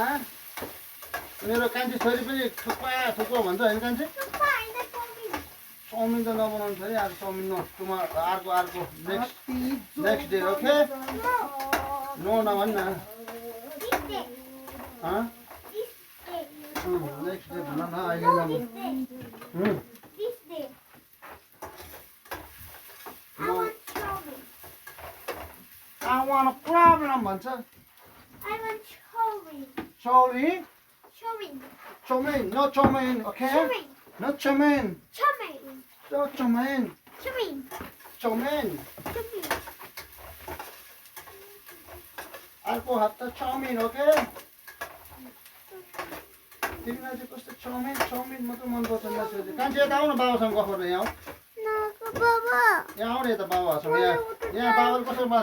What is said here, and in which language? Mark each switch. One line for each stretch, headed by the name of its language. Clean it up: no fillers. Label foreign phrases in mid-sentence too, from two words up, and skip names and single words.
Nepali: मेरो कान्छी छोरी पनि थुक्पा थुक्पा भन्छ होइन कान्छी? चाउमिन त नबनाउनु छ अरे आज। चाउमिन अर्को
English: next day okay.
Nepali: नो नभन् न।
English: next day
Nepali: भन न, अहिले
English: I want a problem
Nepali: भन्छ।
English: Chow-mein? Chow-mein, no chow-mein, okay? No chow-mein. No chow-mein. Chow-mein.
Nepali: अर्को हप्ता चाउमिन ओके। तिमीलाई चाहिँ कस्तो चाउमिन मात्रै मन पर्छ मान्छेले। कान्छी यता आऊ न, बाबासँग गफ गर्न। यहाँ आऊ न यता बाबासँग। यहाँ बाबाले कसरी बाँच्छ?